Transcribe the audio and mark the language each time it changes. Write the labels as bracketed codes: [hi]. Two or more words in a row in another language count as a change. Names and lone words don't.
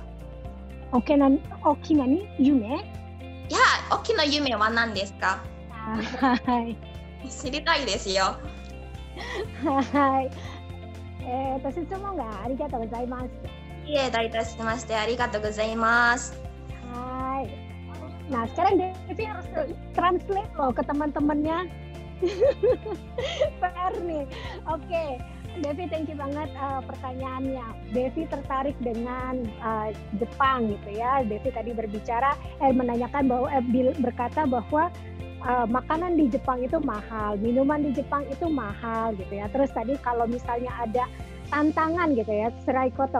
[ja] 大きな夢？いや、大きな夢は何ですか？はい。知りたいですよ。はい。質問がありがとうございます。いえ、どういたしまして、ありがとうございます。 [id] Hai. Nah, sekarang Devi harus translate loh ke teman-temannya. PR nih. Oke. Devi, [en] thank you [id] banget pertanyaannya. Devi tertarik dengan Jepang gitu ya. Devi tadi menanyakan bahwa berkata bahwa makanan di Jepang itu mahal, minuman di Jepang itu mahal gitu ya. Terus tadi kalau misalnya ada tantangan gitu ya, [ja] つらいこと.